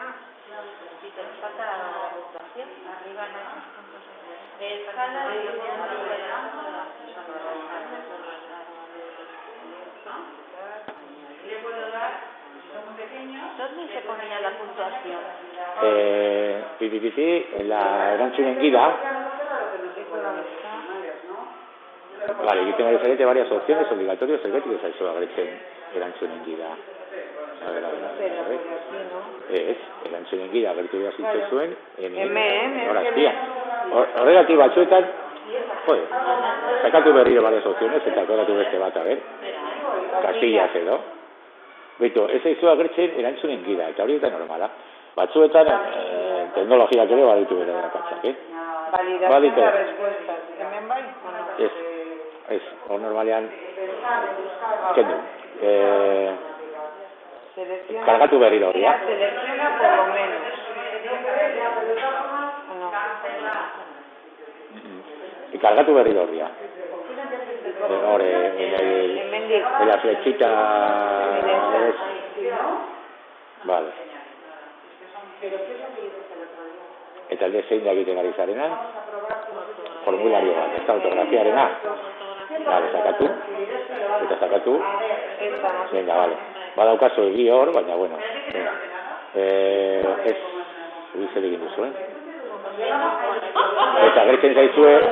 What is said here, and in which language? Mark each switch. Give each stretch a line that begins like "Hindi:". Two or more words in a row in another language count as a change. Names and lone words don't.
Spanish: Si te falta la puntuación, arriba no hay puntos. Escala de ¿le puedo dar? Son pequeños. ¿Dónde se ponía la puntuación?
Basque: La erantzunen gida.
Spanish: Vale,
Basque: egiten ari zarete
Spanish: varias opciones, obligatorios,
Basque: zergatik ez zaizu agertzen erantzunen gida.
Spanish: A ver.
Basque: Ez, erantzunen gida agertu behar zitzezuen. Horregatik batzuetan, sakatu berriro
Spanish: varias opciones,
Basque: eta akoratu beste bat,
Spanish: a ver.
Basque: Casillas edo. Beto, ez zaizu agertzen erantzunen gida, eta hori eta normala. Batzuetan, teknologiak ere baditu bere dakatzak,
Spanish: Validación de respuestas.
Basque: ¿Hemen bai? Ez, hor normalean, kendu. Kargatu berriro hori,
Spanish: Selecciona por lo menos.
Basque: Kargatu berriro hori, hor,
Spanish: en la flechita, vale.
Basque: Eta alde zein da egiten ari zarenan, formulario bat, ez da autografiarena. Vale, sakatu. Eta sakatu.
Spanish: Venga, vale.
Basque: Badaukazu egi hor, baina, bueno.
Spanish: Venga.
Basque: Ez, zer egin duzu, Eta gertzen zaizue...